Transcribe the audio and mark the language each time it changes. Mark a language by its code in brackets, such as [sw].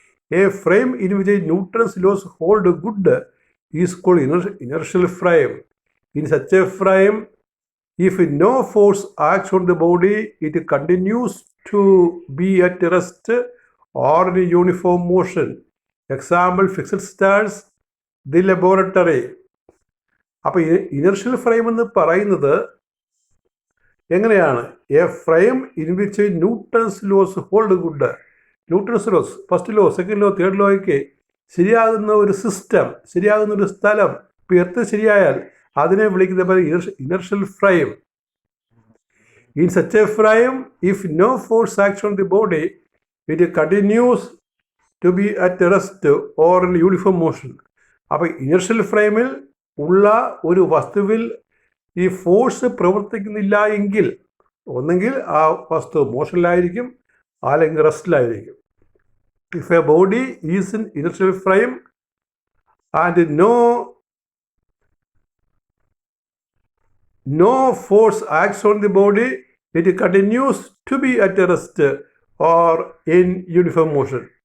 [en] A frame in which Newton's laws hold good is called inertial frame. In such a frame, if no force acts on the body, it continues to be at rest or in uniform motion. Example, fixed stars, the laboratory. [ml] അപ്പോൾ inertial frame എന്ന് പറയുന്നത് എങ്ങനെയാണ്? [en] A frame in which Newton's laws hold good. [ml] Newton's loss, first law, second law, third ലോയ്ക്ക് ശരിയാകുന്ന ഒരു system, ശരിയാകുന്ന ഒരു സ്ഥലം, ഇപ്പോൾ earth ശരിയായാൽ അതിനെ വിളിക്കുന്ന പോലെ inertial frame. [en] In such a frame if no force action on the body it continues to be at rest or in uniform motion. [ml] അപ്പോൾ inertial ഫ്രെയിമിൽ ഉള്ള ഒരു വസ്തുവിൽ ഈ ഫോഴ്സ് പ്രവർത്തിക്കുന്നില്ല എങ്കിൽ ഒന്നെങ്കിൽ ആ വസ്തു മോഷനിലായിരിക്കും അല്ലെങ്കിൽ റെസ്റ്റിലായിരിക്കും. [en] If a body is in inertial frame and no force acts on the body, it continues to be at rest or in uniform motion.